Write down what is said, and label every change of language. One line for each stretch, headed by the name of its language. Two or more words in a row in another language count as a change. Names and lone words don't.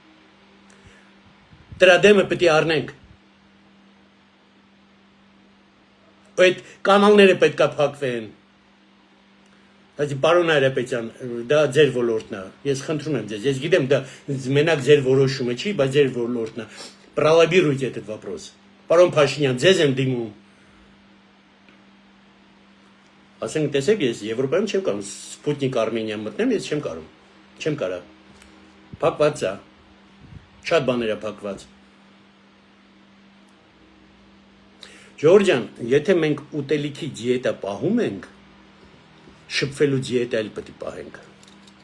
Armenian: Դրա դեմը պետք է առնենք։ Այդ կանալները պետք է փակվեն։ Այսի պարոն Հայրապետյան, դա ձեր ոլորտն է։ Ես խնդրում եմ ձեզ, ես գիտեմ դա մենակ ձեր որոշումը չի, բայց ձեր ոլորտն է։
Russian: Пролоббируйте этот вопрос։
Armenian: Պարոն Փաշինյան, ձեզ եմ դիմում։ Ասենք տեսեք, ես Եվրոպայում չեմ կարող Սպուտնիկ Արմենիա մտնեմ, ես չեմ կարող։ Չեմ կարող։ Փակված է։ Շատ բաներ է փակված։ Ժողովուրդ ջան, եթե մենք ուտելիքի դիետա պահում ենք, շփվելու դիետա էլ պետք է պահենք։